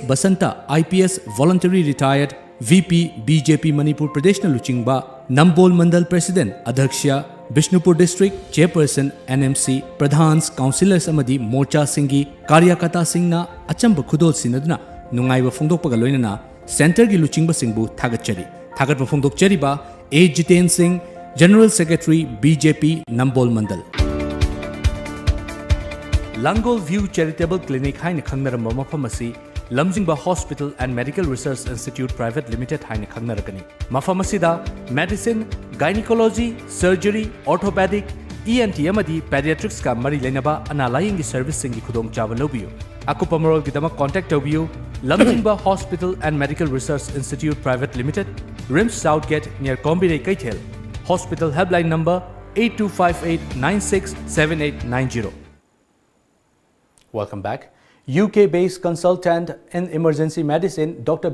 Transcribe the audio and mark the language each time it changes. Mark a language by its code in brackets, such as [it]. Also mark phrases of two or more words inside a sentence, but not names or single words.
[mni] Basanta, IPS [en] Voluntary Retired, [mni] VP BJP Manipur Pradesh na Luchingba, Nambol Mandal President, Adhaksha, Bishnupur District, Chairperson, NMC, Pradhans, Councillors Amadi, Morcha Singhi, Karyakata Singna, Achamba Khudol Sinadna, Nungaiba Fongdokpaga Loinana, Center gi Luchingba Singbu Thagatchari. Thagatpa Fongdokchariba, A. Jiten Singh, [en] General Secretary, [mni] BJP Nambol Mandal. Langol View Charitable Clinic Haina Khangnaramba Mafamasi, Lamjingba Hospital and Medical Research Institute Private Limited Haina Khangnarakani. Mafamasida, [en] Medicine, Gynecology, Surgery, Orthopedic, ENT [mni] Amadi, Pediatrics ka Mari Lenaba, Analayingi Service Singi Khudong Chava Lobiyo. Akupa Moral Gidama Contact Obiyo, Lamjingba Hospital and Medical Research Institute Private Limited, RIMS Southgate near Kombine Kaithel. [en] Hospital Helpline Number 8258 967890. Welcome back. UK-based consultant in emergency medicine, Dr.